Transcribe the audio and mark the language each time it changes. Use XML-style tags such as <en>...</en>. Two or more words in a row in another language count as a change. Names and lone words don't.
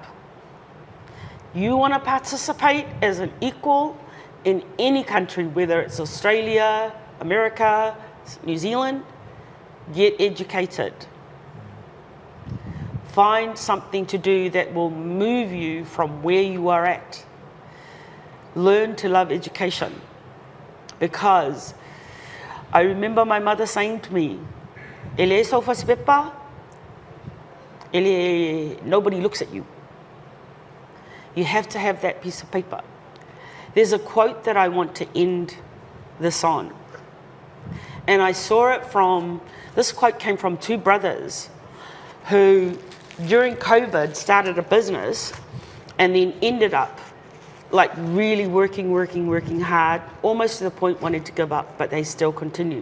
<en>You want to participate as an equal in any country, whether it's Australia, America, New Zealand, get educated. Find something to do that will move you from where you are at. Learn to love education. Because I remember my mother saying to me,</en> <sm>"Ele sofa pepa,</sm> <en>nobody looks at you. You have to have that piece of paper." There's a quote that I want to end this on. And I saw it from, this quote came from two brothers who during COVID started a business and then ended up like really working hard, almost to the point wanting to give up, but they still continued.</en>